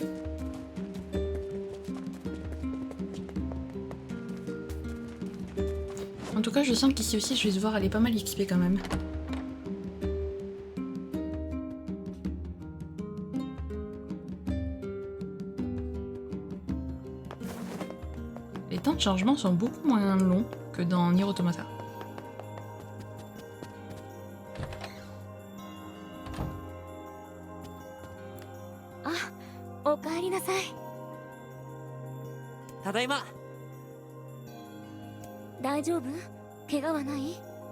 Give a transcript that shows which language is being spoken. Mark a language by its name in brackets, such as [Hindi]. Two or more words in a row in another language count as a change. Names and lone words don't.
[French] En tout cas, je sens qu'ici aussi, je vais devoir aller pas mal XP quand même. Les temps de chargement sont beaucoup moins longs que dans Nier Automata. [Japanese] Ah, おかえりなさい。ただいま。大丈夫？怪我はない？